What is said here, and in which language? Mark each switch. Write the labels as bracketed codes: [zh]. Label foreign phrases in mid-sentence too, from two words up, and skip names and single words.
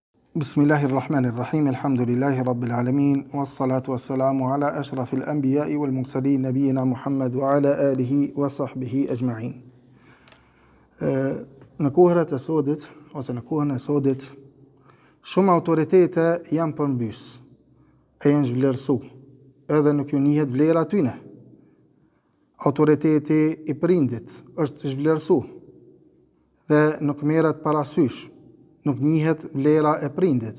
[ar] بسم الله الرحمن الرحيم الحمد لله رب العالمين والصلاة والسلام على أشرف الأنبياء والمرسلين نبينا محمد وعلى آله وصحبه أجمعين. [sq] Në kohërat e sodit, ose në kohën e sodit, shumë autoritete janë përmbys, e janë zhvlerësu, edhe nuk ju njihet vlera tyne. Autoriteti i prindit është zhvlerësu, dhe nuk merret parasysh, nuk njihet vlera e prindit.